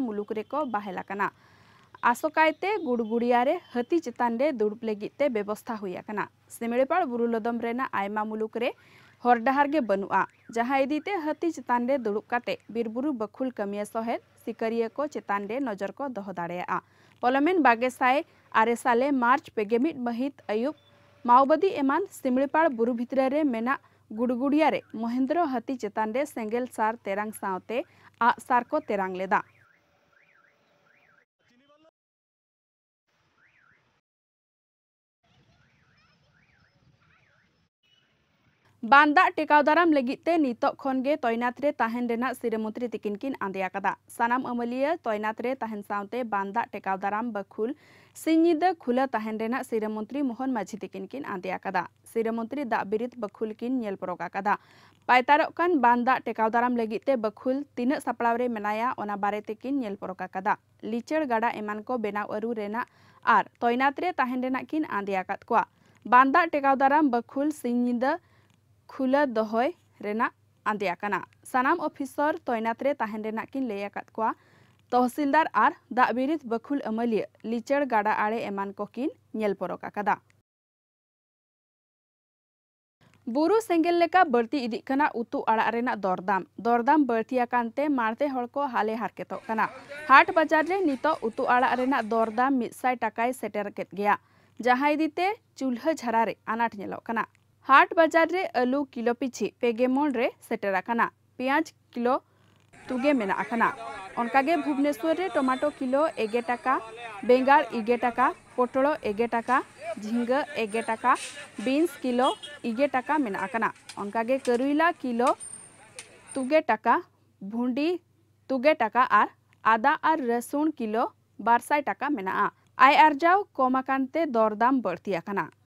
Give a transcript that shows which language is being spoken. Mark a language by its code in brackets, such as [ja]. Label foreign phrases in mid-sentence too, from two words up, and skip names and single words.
[sat] मुलुक रेको बाहेलाकना आसोकायते गुड़गुड़िया रे हाथी चेतान रे दुड़ुब लगिते व्यवस्था हुयाकना सिमलीपाल बुरु लदम रेना आयमा मुलुक रे हर डहार गे बनुआ जहां इदीते हाथी चेतान रे दुड़ुब काते बिरबुरु बखुल कमिया सहेत सिकरिया को चेतान रे नजर को दोह दाड़ेया पलमेन 22 साले मार्च 21 महित अयुब माओवादी एमान सिमलीपाल बुरु भितरे रे मेना गुड़गुड़िया रे महेंद्र हाथी चेतान रे सेंगेल सार तेरांग सावते आ सार को तेरांग लेदा बांदा टेकाव दाराम लगिते नितक खनगे तैनात रे ताहेन रेना सिरेमंत्री तिकिन किन आंदेया कदा सानाम अमलिया तैनात रे ताहेन सावते बांदा टेकाव दाराम बखुल सिंजिदा खुला ताहेन रेना सिरेमंत्री मोहन माझी तिकिन किन आंदेया कदा सिरेमंत्री दा बिरित बखुल किन नेल परोका कदा पायतारक कान बांदा टेकाव दाराम लगिते बखुल तीना सापड़ाव रे मेनाया ओना बारे तिकिन नेल परोका कदा लीचड़ गाड़ा एमान को बेनाव अरु रेना आर तैनात रे ताहेन रेना किन आंदेया कात कोआ बांदा टेकाव दाराम बखुल सिंजिदा खुला दहय रेना आंदेया कना सानाम ऑफिसर तैनात रे ताहेन रेना किन लैया कात कोआ तहसीलदार आर दाबिरित बखुल अमलिया लीचड़ गाड़ा आड़े एमान को किन नेल परोका कदा बुरु सेंगेल लेका बढ़ती इदी कना उतु आड़ा रेना दरदाम बढ़तिया कानते मारते हड़ को हाले हारकेतो कना हाट बाजार रे नितो उतु आड़ा रेना दरदाम 100 टाकाय सेटर केत गया जहां इदीते चूल्हा झरा रे अनाट नेलो कना हाट बाजार रे आलू किलो पिछि पेगेमन रे सेटेरा कना पियाज किलो तुगे मेना अकना ओनकागे भुवनेश्वर रे टमाटो किलो 1 टाका बेंगाल 1 टाका पोटलो 1 टाका झिंगा 1 टाका बीन्स किलो 1 टाका मेना अकना ओनकागे करुइला किलो तुगे टाका भुंडी तुगे टाका आर आदा आर रसुन किलो 200 टाका मेना आय आरजाव कमाकानते दरदाम बढ़ती अकना